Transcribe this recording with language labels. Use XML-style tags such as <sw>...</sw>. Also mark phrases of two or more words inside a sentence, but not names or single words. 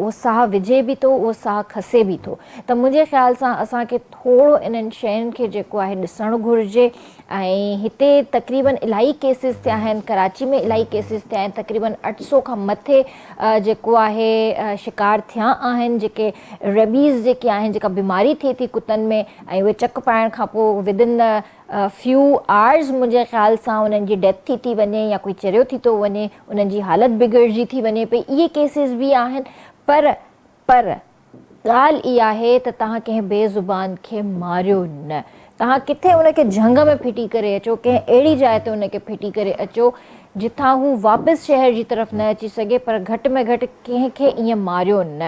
<sd>उहो साहु विझे बि थो, उहो साहु खसे बि थो। त मुंहिंजे ख़्याल सां असांखे थोरो इन्हनि शयुनि खे जेको आहे ॾिसणु घुरिजे। ऐं हिते तक़रीबन इलाही केसिस थिया आहिनि, कराची में इलाही केसिस थिया आहिनि, तक़रीबन 800 खां मथे जेको आहे शिकार थिया आहिनि, जेके रेबीज़ जेके आहिनि, जेका बीमारी थिए थी कुतनि में, ऐं उहे चक पाइण खां पोइ</sd> <en>within few hours</en> <sd>मुंहिंजे ख़्याल सां उन्हनि जी डेथ थी वञे या कोई चरियो थी थो वञे, उन्हनि जी हालति बिगड़जी थी वञे पई। इहे केसिस बि आहिनि। पर ॻाल्हि इहा आहे त तव्हां कंहिं बेज़ुबान खे मारियो न। तव्हां किथे उनखे झंग में फिटी करे अचो, कंहिं अहिड़ी जाइ ते उनखे फिटी करे अचो जिथां हू वापसि शहर जी तरफ़ न अची सघे, पर घटि में घटि कंहिंखे ईअं मारियो न।</sd>